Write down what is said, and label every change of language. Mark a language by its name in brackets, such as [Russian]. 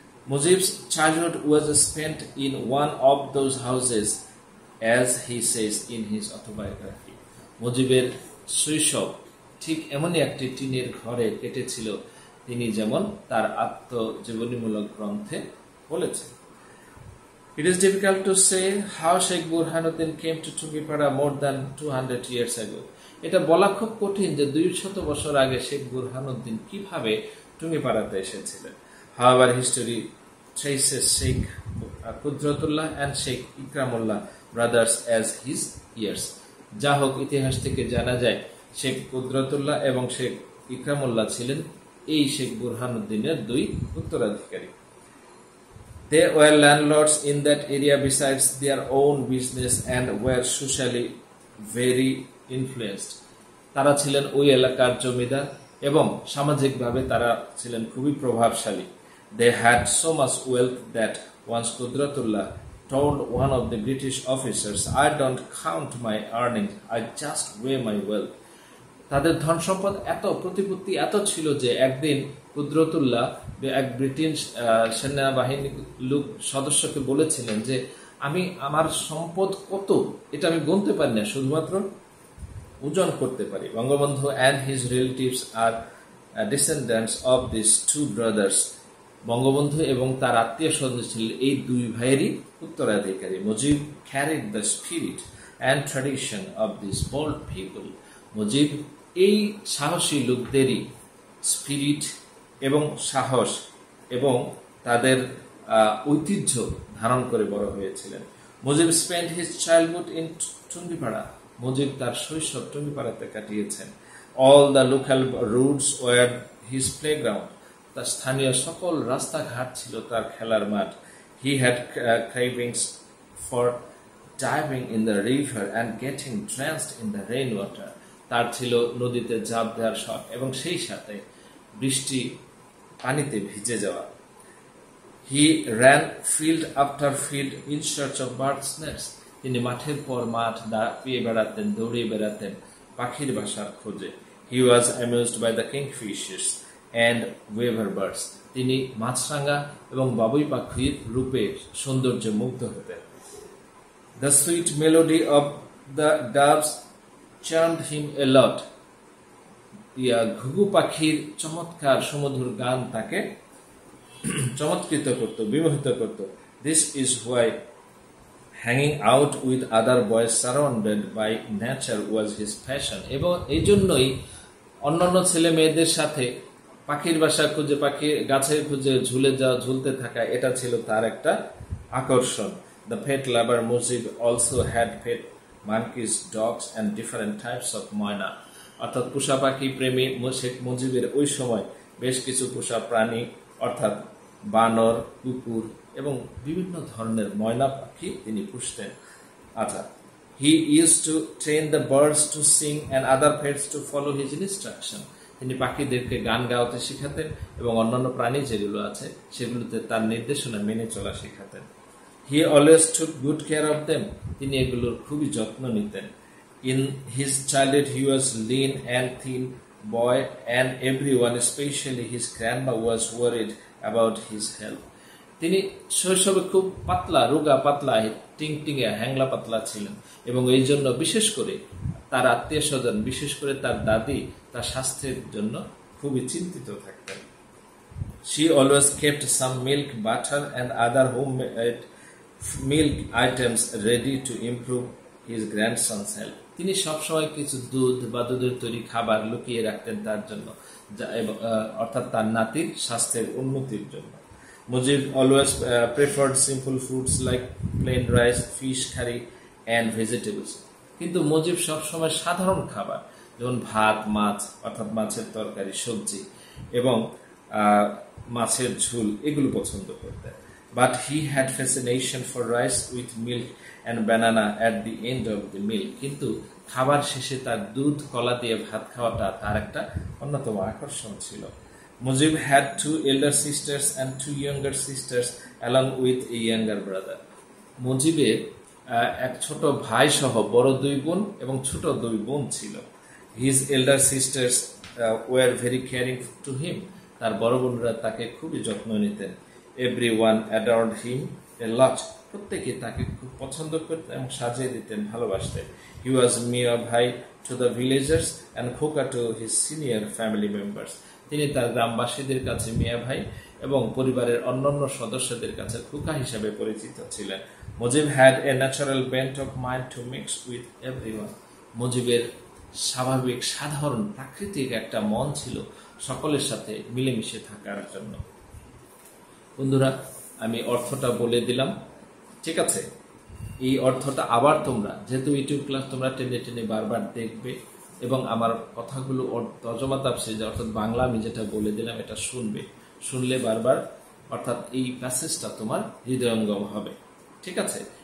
[English] Mujib's childhood was spent in one of those houses, as he says in his autobiography. [Bangla] মুজিবের শৈশব ঠিক এমনই একটি টিনের ঘরে কেটেছিল, তিনি যেমন তার আত্মজীবনীমূলক গ্রন্থে বলেছেন। [English] It is difficult to say how Sheikh Burhanuddin came to Tungipara more than 200 years ago. [Bangla] এটা বলা খুব কঠিন যে 200 বছর আগে শেখ বুরহানুদ্দিন কিভাবে টুঙ্গিপাড়াতে এসেছিলেন। [English] However, history traces Sheikh Qudratullah and Sheikh Ikramullah brothers as his heirs. [Bangla] যা হোক, ইতিহাস থেকে জানা যায় শেখ কুদরতুল্লাহ এবং শেখ ইকরামুল্লাহ ছিলেন এই শেখ বুরহানুদ্দিনের দুই উত্তরাধিকারী। [English] They were landlords in that area besides their own business and were socially very influenced. [Bangla] তারা ছিলেন ওই এলাকার জমিদার এবং সামাজিকভাবে তারা ছিলেন খুবই প্রভাবশালী। [English] They had so much wealth that once Qudratullah told one of the British officers, I don't count my earnings, I just weigh my wealth. [Bangla] তাদের ধন সম্পদ এত, প্রতিপত্তি এত ছিল যে একদিন কুদরতুল্লাহ এক ব্রিটিশ সেনাবাহিনী লোক সদস্যকে বলেছিলেন যে আমি আমার সম্পদ কত এটা আমি গুনতে পারি না, শুধুমাত্র ওজন করতে পারি। [English] Bangabandhu and his relatives are descendants of these two brothers. [Bangla] Bangabandhu এবং তার আত্মীয় স্বজন ছিলেন এই দুই ভাইয়েরই উত্তরাধিকারী। [English] Mujib carried the spirit and tradition of these bold people. [Bangla] Mujib এই সাহসী লোকদেরই স্পিরিট এবং সাহস এবং তাদের ঐতিহ্য ধারণ করে বড় হয়েছিলেন। [English] Mujib spent his childhood in Tungipara. [Bangla] Mujib তার শৈশব টুঙ্গিপাড়াতে কাটিয়েছেন। [English] All the local roads were his playground. [Bangla] তার স্থানীয় সকল রাস্তাঘাট ছিল তার খেলার মাঠ। [English] He had cravings for diving in the river and getting drenched in the rainwater. [Bangla] তার ছিল নদীতে ঝাঁপ দেওয়ার শখ এবং সেই সাথে বৃষ্টি পানিতে ভিজে যাওয়া। [English] He ran field after field in search of birds' nests. [Bangla] তিনি মাঠের পর মাঠ পেয়ে বেড়াতেন, দৌড়িয়ে বেড়াতেন পাখির বাসার খোঁজে। [English] He was amused by the kingfishers and weaver birds. [Bangla] তিনি মাছরাঙা এবং বাবুই পাখির রূপে সৌন্দর্যে মুগ্ধ হতেন। [English] The sweet melody of the doves charmed him a lot. [Bangla] ঘুঘু পাখির চমৎকার সুমধুর গান তাকে চমৎকৃত করত, বিমোহিত করত। [English] This is why hanging out with other boys surrounded by nature was his passion. [Bangla] এবং এই জন্যই অন্যান্য ছেলে মেয়েদের সাথে পাখির বাসা খুঁজে, পাখি গাছে খুঁজে ঝুলতে থাকা, এটা ছিল তার একটা আকর্ষণ। [English] The pet lover Mujib also had pet monkeys, dogs and different types of myna. [Bangla] অর্থাৎ পোষা পাখি প্রেমী শেখ মুজিবের ওই সময় বেশ কিছু পোষা প্রাণী অর্থাৎ বানর, কুকুর এবং বিভিন্ন ধরনের ময়না পাখি তিনি পুষতেন। [English] আচ্ছা, he used to train the birds to sing and other pets to follow his instruction। [Bangla] তিনি পাখিদেরকে গান গাওয়াতে শেখাতেন এবং অন্যান্য প্রাণী যেগুলো আছে সেগুলোতে তার নির্দেশনা মেনে চলা শেখাতেন। [English] He always took good care of them। [Bangla] তিনি এগুলোর খুবই যত্ন নিতেন। [English] In his childhood he was lean and thin boy and everyone, especially his grandma, was worried about his health। [Bangla] তিনি শৈশবে খুব পাতলা, রোগা পাতলা, টিংটিঙে হ্যাংলা পাতলা ছিলেন এবং এই জন্য বিশেষ করে তার আত্মীয় স্বজন, বিশেষ করে তার দাদি তার স্বাস্থ্যের জন্য খুবই চিন্তিত থাকতেন। [English] She always kept some milk, butter and other homemade milk items ready to improve his grandson's health। [Bangla] তিনি সবসময় কিছু দুধ বা দুধের তৈরি খাবার লুকিয়ে রাখতেন তার জন্য, অর্থাৎ তার নাতির স্বাস্থ্যের উন্নতির জন্য। [English] Mujib always preferred simple foods like plain rice, fish curry and vegetables। [Bangla] কিন্তু মুজিব সবসময় সাধারণ খাবার যেমন ভাত, মাছ অর্থাৎ মাছের তরকারি, সবজি এবং মাছের ঝোল এগুলো পছন্দ করতেন। [English] But he had fascination for rice with milk and banana at the end of the meal। [Bangla] কিন্তু খাবার শেষে তার দুধ কলা দিয়ে ভাত খাওয়াটা তার একটা অন্যতম আকর্ষণ ছিল। [English] Mujib had 2 elder sisters and 2 younger sisters along with a younger brother। [Bangla] মুজিবের এক ছোট ভাই সহ বড় 2 বোন এবং ছোট 2 বোন ছিল। [English] His elder sisters were very caring to him। [Bangla] তার বড় বোনরা তাকে খুবই যত্ন নিতেন। [English] Everyone adored him a lot। [Bangla] প্রত্যেকে তাকে খুব পছন্দ করতেন এবং সাজিয়ে দিতেন, ভালোবাসতেন। [English] He was Mia Bhai to the villagers and Khoka to his senior family members। [Bangla] তিনি তার গ্রামবাসীদের কাছে মিয়া ভাই এবং পরিবারের অন্যান্য সদস্যদের কাছে খোকা হিসেবে পরিচিত ছিলেন। [English] Mujib had a natural bent of mind to mix with everyone। [Bangla] মুজিবের স্বাভাবিক, সাধারণ, প্রাকৃতিক একটা মন ছিল সকলের সাথে মিলেমিশে থাকার জন্য। বন্ধুরা, আমি অর্থটা বলে দিলাম, ঠিক আছে? এই অর্থটা আবার তোমরা, যেহেতু ইউটিউব ক্লাস তোমরা টেনে টেনে বারবার দেখবে এবং আমার কথাগুলো তর্জমা তাফসীর অর্থাৎ বাংলা আমি যেটা বলে দিলাম এটা শুনলে বারবার, অর্থাৎ এই প্যাসেজটা তোমার হৃদয়ঙ্গম হবে, ঠিক আছে?